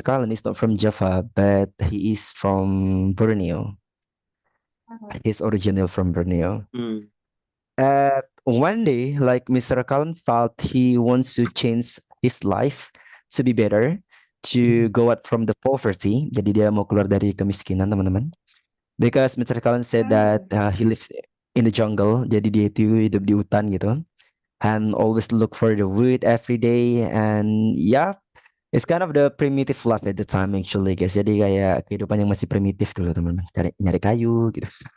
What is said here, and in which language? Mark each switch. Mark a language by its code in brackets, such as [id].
[en] Cullen is not from Java, but he is from Borneo. He's original from Borneo. Hmm. One day, like Mr. Cullen felt he wants to change his life to be better, to go out from the poverty. [id] Jadi dia mau keluar dari kemiskinan, teman-teman. [en] Because Mr. Cullen said that he lives in the jungle, [id] jadi dia itu hidup di hutan gitu, [en] and always look for the wood every day, and yeah, it's kind of the primitive life at the time actually, guys. [id] Jadi kayak kehidupan yang masih primitif dulu, teman-teman. Nyari kayu gitu.